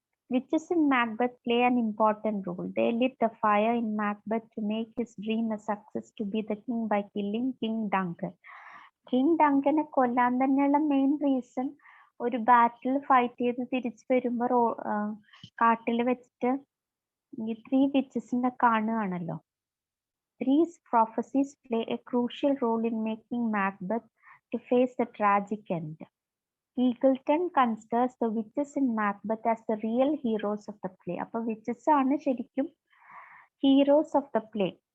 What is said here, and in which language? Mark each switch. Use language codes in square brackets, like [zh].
[en] Witches in Macbeth play an important role. They lit the fire in Macbeth to make his dream a success to be the king by killing King Duncan. [ml] King ഡങ്കനെ കൊല്ലാൻ തന്നെയുള്ള main reason, ഒരു ബാറ്റിൽ fight ചെയ്ത് തിരിച്ചു വരുമ്പോൾ കാട്ടിൽ വെച്ചിട്ട് ഈ 3 വിച്ചസിനെ കാണുകയാണല്ലോ. [en] These prophecies play a crucial role in making Macbeth to face the tragic end. Eagleton considers the witches in Macbeth as the real heroes of the play. [ml] അപ്പോൾ വിച്ചസ് ആണ് ശരിക്കും ഹീറോസ് ഓഫ് ദ പ്ലേ.